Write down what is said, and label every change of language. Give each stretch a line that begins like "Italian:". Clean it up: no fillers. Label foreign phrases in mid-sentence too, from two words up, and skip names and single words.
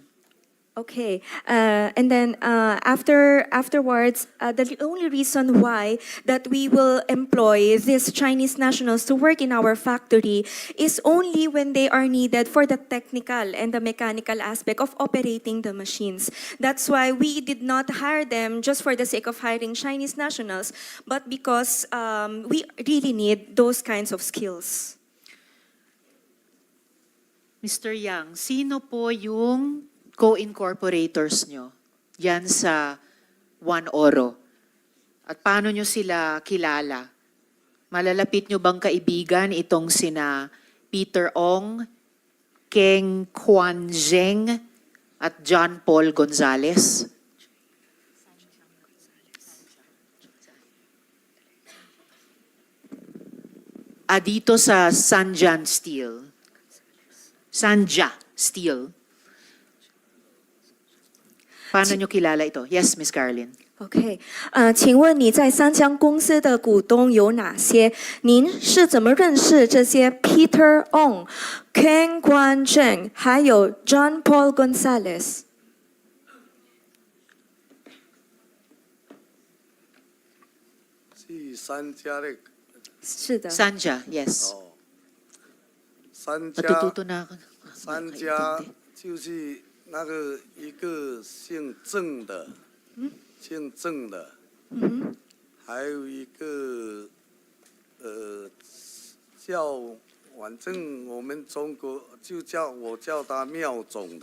English: Okay, and then afterwards, the only reason why that we will employ these Chinese nationals to work in our factory is only when they are needed for the technical and the mechanical aspect of operating the machines. That's why we did not hire them just for the sake of hiring Chinese nationals, but because we really need those kinds of skills.
Filipino: Mr. Yang, sino po yung co-incorporators nyo yan sa One Oro? At paano nyo sila kilala? Malalapit nyo bang kaibigan itong sina Peter Ong, Keng Quan Zheng, at John Paul Gonzales? Dito sa Sanja Steel. Paano nyo kilala ito? Yes, Ms. Caroline.
Chinese: OK，请问你在三江公司的股东有哪些？您是怎么认识这些 Peter Ong、Ken Guan Zheng 还有 John Paul Gonzales？是三家的是的。
English: Sanja, yes.
Chinese: 哦，三家
Filipino: Natututo na ako.
Chinese: 三家就是那个一个姓郑的，还有一个反正我们中国我叫他妙总的